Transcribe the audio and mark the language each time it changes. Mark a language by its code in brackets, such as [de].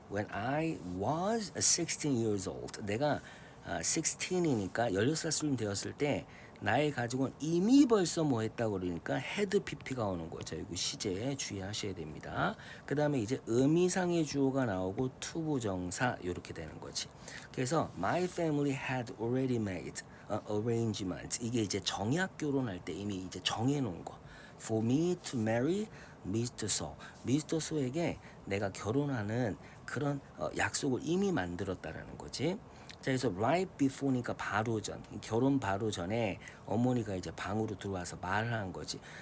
[en] When I was 16 years old. [ko] 내가 16이니까 16살쯤 되었을 때 나의 가족은 이미 벌써 뭐 했다고 그러니까 had pp가 오는 거죠. 이거 시제에 주의하셔야 됩니다. 그 다음에 이제 의미상의 주어가 나오고 to 부정사 이렇게 되는 거지. [en] 그래서 my family had already made arrangement. [ko] 이게 이제 정약 결혼할 때 이미 이제 정해놓은 거. [en] For me to marry Mr. So. Mr. [ko] So에게 내가 결혼하는 그런 약속을 이미 만들었다라는 거지. 그래서 right before니까 바로 전, 결혼 바로 전에 어머니가 이제 방으로 들어와서 말을 한 거지.